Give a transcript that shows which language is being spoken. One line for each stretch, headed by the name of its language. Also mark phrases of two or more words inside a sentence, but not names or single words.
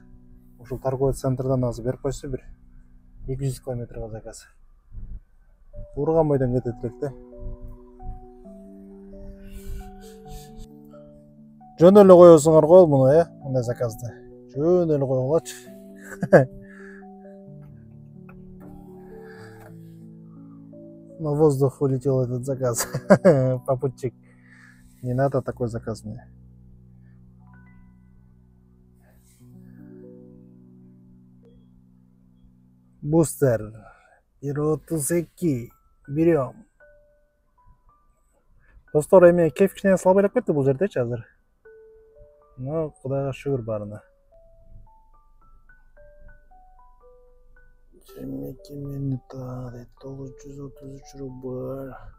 Kyrgyz: Ушул
Russian: торговый центрден
Kyrgyz: азыр берип койсо бир 200 километрге заказ. Урган бойдон кетет элек да. Жөн эле коесуңар го муну, мындай заказды. Жөн эле койгулачы.
Russian: На воздух улетел этот заказ. Попутчик. Не надо такой заказ мне. Бустер. 1.32.
Kyrgyz: Берем. Достор, эми кеф кичине слабыйлап кетти бул жердечи азыр. Но кудайга шүгүр барына. 22 минута, 933 рубль.